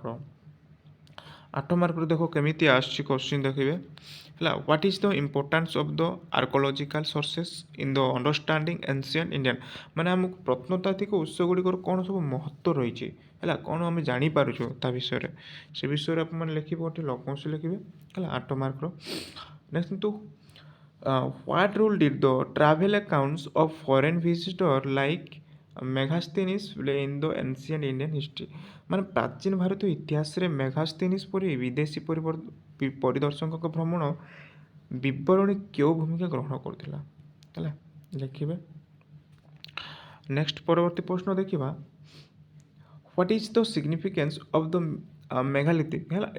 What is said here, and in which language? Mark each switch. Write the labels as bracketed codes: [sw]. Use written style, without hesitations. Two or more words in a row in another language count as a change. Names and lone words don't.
[or] ମାର୍କର ଦେଖ କେମିତି ଆସୁଛି କୋଶ୍ଚିନ୍ ଦେଖିବେ ହେଲା [en] What is the importance of the archaeological sources in the understanding ancient Indian [or] ମାନେ ଆମକୁ ପ୍ରତ୍ନତାତ୍ତ୍ୱିକ ଉତ୍ସ ଗୁଡ଼ିକର କ'ଣ ସବୁ ମହତ୍ତ୍ୱ ରହିଛି ହେଲା କ'ଣ ଆମେ ଜାଣିପାରୁଛୁ ତା ବିଷୟରେ ସେ ବିଷୟରେ ଆପଣମାନେ ଲେଖିବେ ଗୋଟେ ଲଘୁଅଂଶ ଲେଖିବେ ହେଲା 8 ମାର୍କର ନେକ୍ସଟ କିନ୍ତୁ [en] what role did the travel accounts of foreign visitor like Megasthenes play in the ancient Indian history [or] ମାନେ ପ୍ରାଚୀନ ଭାରତୀୟ ଇତିହାସରେ ମେଘାସ୍ଥିନିସ୍ ପରି ବିଦେଶୀ ପରିଦର୍ଶକଙ୍କ ଭ୍ରମଣ ବିବରଣୀ କେଉଁ ଭୂମିକା ଗ୍ରହଣ କରୁଥିଲା ହେଲା ଲେଖିବେ ନେକ୍ସଟ ପରବର୍ତ୍ତୀ ପ୍ରଶ୍ନ ଦେଖିବା [en] What is the significance of the megalithic [or] ହେଲା এই